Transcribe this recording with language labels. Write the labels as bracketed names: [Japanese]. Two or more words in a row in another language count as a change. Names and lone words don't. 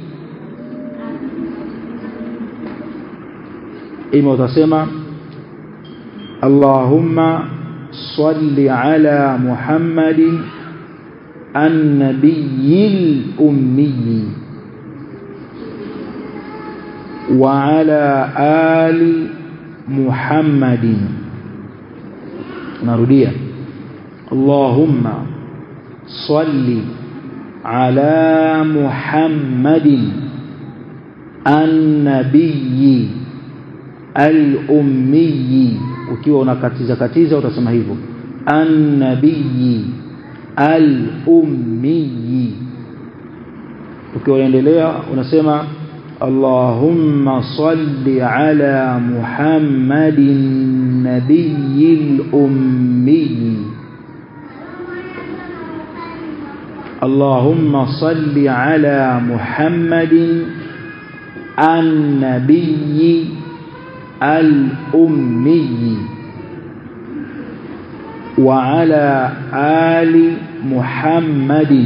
[Arabic] إما تسمع اللهم صل على محمد النبي الأمي وعلى آل محمد. نروديه. اللهم صل على محمد النبي الأمي. [Swahili] ukiwa unakatiza utasema hivyo, [Arabic] النبي الأمي. [Swahili] ukiwa unaendelea unasema [Arabic] اللهم صل على محمد النبي الأمي. اللهم صل على محمد النبي الأمي وعلى آل محمد.